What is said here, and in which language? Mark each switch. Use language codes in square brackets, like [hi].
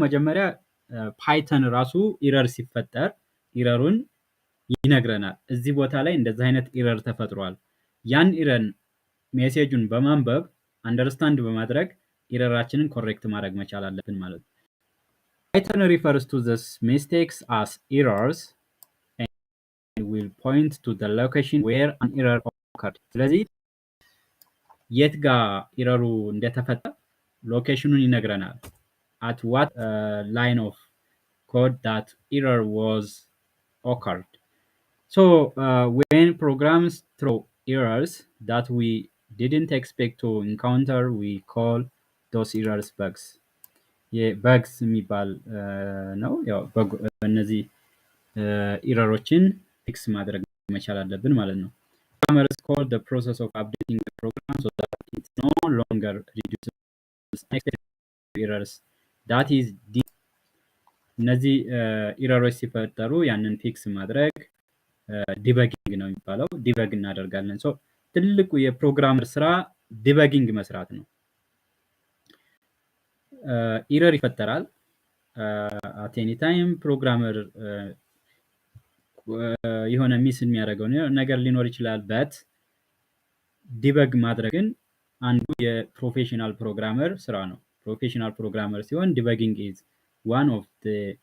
[am] መጀመሪያ ፓይተን ራሱ ኢረር ሲፈጠር ኢረሩን ይነግረናል። እዚህ ቦታ ላይ እንደዚህ አይነት ኢረር ተፈጥሯል። ያን ኢረር ሜሴጁን በማንበብ አንደርስታንድ በማድረግ ኢረራችንን ኮሬክት ማድረግ መቻል አለብን ማለት ነው። ፓይተን [en] refers to these mistakes as errors and will point to the location where an error occurred. [am] ስለዚህ የት ጋር ኢረሩ እንደተፈጠረ ሎኬሽኑን ይነግረናል። [en] at what line of code that error was occurred. So when programs throw errors that we didn't expect to encounter, we call those errors bugs. bugs [am] የሚባል ነው። ያው እነዚህ ኢረሮችን ፊክስ ማድረግ መቻል አለብን ማለት ነው። [en] Programmers call the process of updating the program so that it no longer reduces unexpected errors. That is [am] እነዚህ ኢረሮች ሲፈጠሩ ያንን ፊክስ ማድረግ ዲበጊንግ ነው የሚባለው። ዲበግ እናደርጋለን። ሶ ትልቁ የፕሮግራመር ስራ ዲበጊንግ መስራት ነው። ኢረር ይፈጠራል [en] at any time [am] ፕሮግራመር የሆነ ሚስ የሚያደርገው ነገር ሊኖር ይችላል but ዲበግ ማድረግን አንዱ የፕሮፌሽናል ፕሮግራመር ስራ ነው ፕሮፌሽናል ፕሮግራመር ሲሆን ዲበጊንግ [en] is one of the